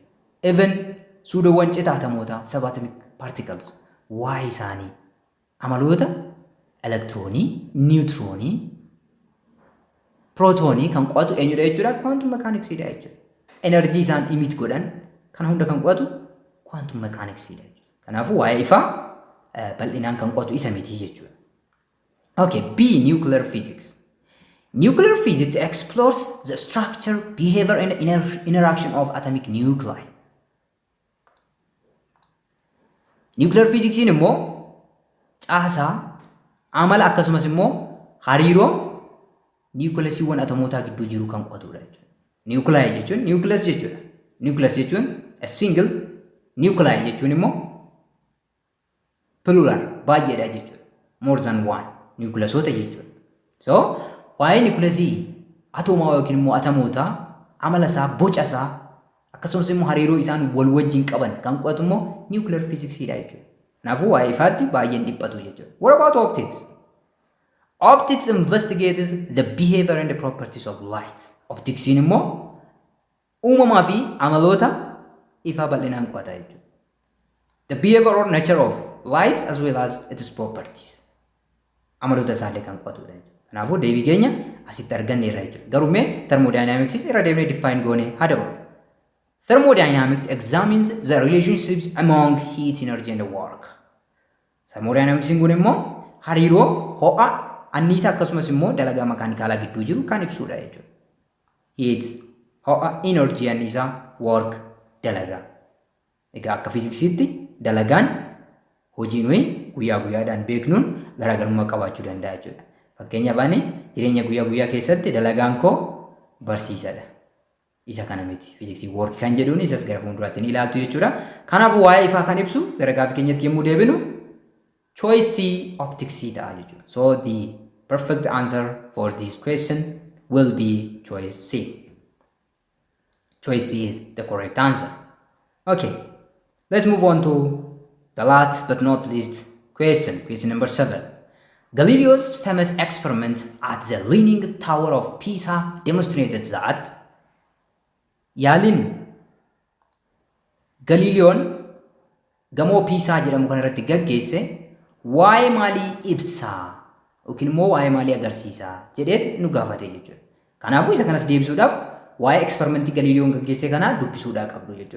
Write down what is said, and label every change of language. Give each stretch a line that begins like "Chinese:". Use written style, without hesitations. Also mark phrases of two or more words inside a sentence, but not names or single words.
Oromo: Even suudawwan citaa atomootaa
English: subatomic particles
Oromo: waa'ee isaanii amaloota elektiroonii, niwutiroonii, pirootoonii kan qo'atu eenyudha jechuudha?
English: Quantum mechanicsdha
Oromo: jechuudha. Enerjii isaan emit godhan kana hunda kan qo'atu
English: quantum mechanicsdha
Oromo: jechuudha. Kanaafuu waa'ee ifaa bal'inaan kan qo'atu isa miti jechuudha.
English: Okay, B. Nuclear physics. Nuclear physics explores the structure, behavior, and interaction of atomic nuclei. Nuclear physics
Oromo: in immoo caasaa amala akkasumas immoo hariiroo niwukileesiiwwan atomootaa gidduu jiru kan qo'atudha jechuudha. Nuclei jechuun nucleus jechuudha. Nucleus jechuun
English: a single,
Oromo: nuclei jechuun immoo plural baay'eedha jechuudha. More than one nucleusota jechuudha. So waa'ee niwukileesii atoomaa yookiin immoo atomootaa amala isaa, boca isaa akkasumas immoo hariiroo isaan wal wajjin qaban kan qo'atu immoo
English: nuclear physicsdha
Oromo: jechuudha. Kanaafuu waa'ee ifaatti baay'een dhiphatu jechuudha.
English: What about optics? Optics investigates the behavior and the properties of light.
Oromo: Opticsiin immoo uumamaa fi amaloota ifaa bal'inaan qo'ata jechuudha.
English: The behavior or nature of light as well as its properties.
Oromo: Amaloota isaallee kan qo'atudha jechuudha. Kanaafuu deebii keenya asitti arganneerra jechuudha. Garuu mee thermodynamics irra deemnee define goonee haa dabalu.
English: Thermodynamics examines the relationships among heat, energy and work.
Oromo: Thermodynamics kun immoo hariiroo ho'a, anniisaa akkasumas immoo dalagaa makaanikaalaa gidduu jiru kan ibsudha jechuudha. Heat, ho'a, energy, anniisaa, work, dalagaa. Egaa akka fiiziksiitti dalagaan hojii nuyi guyyaa guyyaadhaan beeknuun garaagarummaa qabaachuu danda'a jechuudha. Fakkeenyaaf ani jireenya guyyaa keessatti dalagaan koo barsiisadha. Isa kana miti. Fiiziksii work kan jedhuun isas gara fuulduraatti ni ilaaltu jechuudha. Kanaafuu waa'ee ifaa kan ibsu gara gaafii keenyatti yommuu deebinu
English: choice optics
Oromo: ta'a jechuudha.
English: So the perfect answer for this question will be choice C. Choice C is the correct answer. Okay, let's move on to the last but not least question number 7. Galileo's famous experiment at the Leaning Tower of Pisa demonstrated that
Oromo: yaaliin Galileoon gamoo Piisaa jedhamu kana irratti gaggeesse waa'ee maalii ibsaa yookiin immoo waa'ee maalii agarsiisaa jedheet nu gaafate jechuudha. Kanaafuu isa kanas deebisuudhaaf waa'ee eksperimentii Galileoon gaggeesse kana dubbisuudhaa qabdu jechuudha.